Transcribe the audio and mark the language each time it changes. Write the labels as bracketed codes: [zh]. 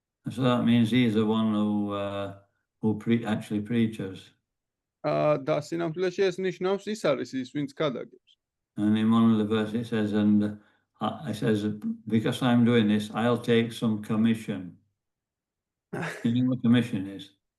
[en] So that means he's the one who actually preaches. [ka] და სინამდვილეში ეს ნიშნავს ის არის ის, ვინც ქადაგებს. [en] And in one of the verses it says, it says, because I'm doing this, I'll take some commission. You know what commission is?